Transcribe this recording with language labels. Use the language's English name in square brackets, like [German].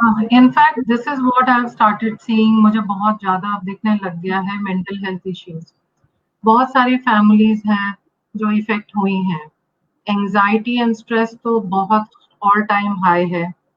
[English] In fact, this is what I've started seeing. [Hindi] मुझे बहुत ज़्यादा अब दिखने लग गया है mental health issues. बहुत सारी families हैं जो इफेक्ट हुई हैं. [English] Anxiety and stress तो बहुत all time high है.